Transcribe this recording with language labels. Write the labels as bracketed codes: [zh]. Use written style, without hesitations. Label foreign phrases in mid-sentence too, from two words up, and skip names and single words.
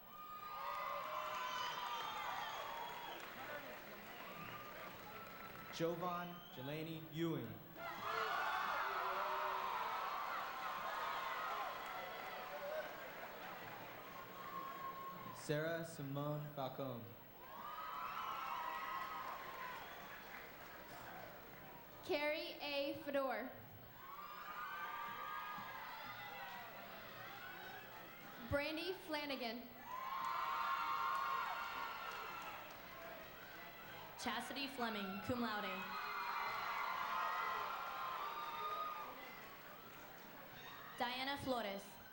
[en] Jovan Jelani Ewing. Sarah Simone Falcone. Carrie A. Fedor. Brandy Flanagan. Chastity Fleming, [la] cum laude. [en] Diana Flores.